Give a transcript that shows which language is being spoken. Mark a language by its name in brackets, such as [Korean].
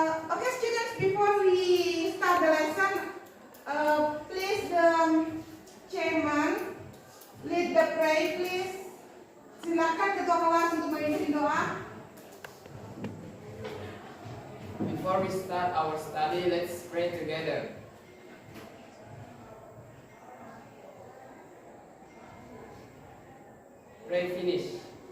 [English] Okay, students, before we start the lesson, please the chairman lead the pray, please. [Indonesian] Silakan ketua kelas untuk memimpin doa. [English] Before we start our study, let's pray together. Pray finish.